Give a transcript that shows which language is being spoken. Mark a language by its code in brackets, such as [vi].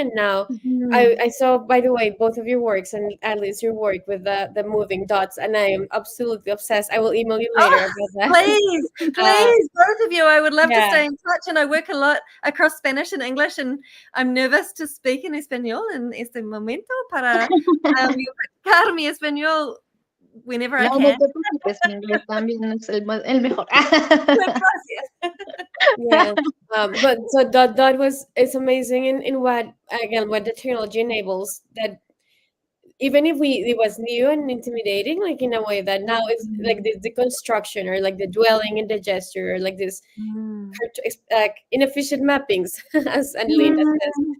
[en] And now I saw, by the way, both of your works, and at least your work with the moving dots, and I am absolutely obsessed. I will email you later about that. Please, both of you. I would love to stay in touch, and I work a lot across Spanish and English, and I'm nervous to speak in español [es] en este momento para practicar mi español [en] whenever I can. [es] No te preocupes, mi inglés también es el mejor. [en] But so DotDot it's amazing in what the technology enables, that even if it was new and intimidating, like in a way that now it's like the construction, or like the dwelling in the gesture, or like this like inefficient mappings, as Linda says.